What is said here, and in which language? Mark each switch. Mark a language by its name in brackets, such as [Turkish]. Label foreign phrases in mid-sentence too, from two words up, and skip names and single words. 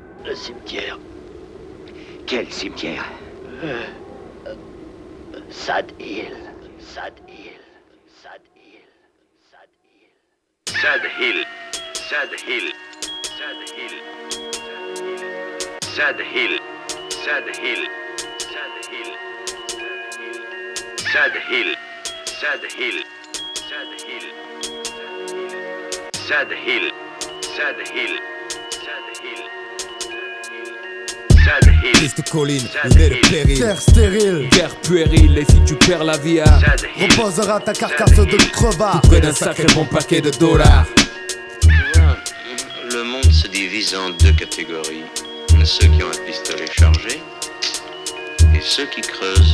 [French] Le cimetière. Quel cimetière? Sad Hill. Sad Hill. Sad Hill. Sad Hill. Sad Hill. Sad Hill. Sad Hill. Sad Hill. Sad Hill. Sad Hill. Sad Hill. Sad Hill. Sad Hill. Triste colline, où naît le péril. Terre stérile, guerre puérile, et si tu perds la vie, reposera ta carcasse de crevard. tout près d'un sacré bon paquet de dollars. Tu vois, le monde se divise en deux catégories. Ceux qui ont un pistolet chargé et ceux qui creusent.